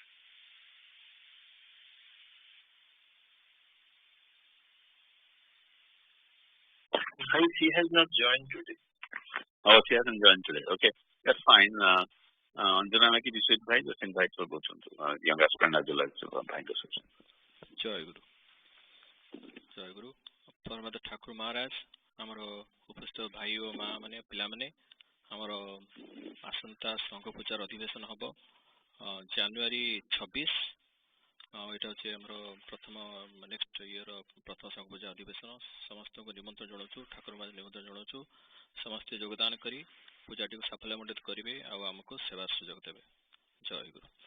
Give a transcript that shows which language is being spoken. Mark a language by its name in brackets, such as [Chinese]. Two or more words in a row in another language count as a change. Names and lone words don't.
[English] She has not joined today. Oh, she hasn't joined today. Okay, that's fine. Anjanamaki Vishwit Bhai, just invite for both young aspirant as well as Bhai Association. [Odia] Jai Guru. Jai Guru. Parmada Thakur Maharaj, ଆମର ଉପସ୍ଥିତ ଭାଇ ଓ ମା ମାନେ ପିଲାମାନେ ଆମର ଆସନ୍ତା ସଂଘ ପୂଜାର ଅଧିବେଶନ ହେବ ଜାନୁଆରୀ 26 ଏଇଟା ହେଉଛି ଆମର ପ୍ରଥମ [English] next year [Odia] ପ୍ରଥମ ସଂଘ ପୂଜା ଅଧିବେଶନ ସମସ୍ତଙ୍କୁ ନିମନ୍ତ୍ରଣ ଜଣାଉଛୁ ଠାକୁର ମାଝୀ ନିମନ୍ତ୍ରଣ ଜଣାଉଛୁ ସମସ୍ତେ ଯୋଗଦାନ କରି ପୂଜାଟିକୁ ସାଫଲ୍ୟମଣ୍ଡିତ କରିବେ ଆଉ ଆମକୁ ସେବା ସୁଯୋଗ ଦେବେ ଜୟ ଗୁରୁ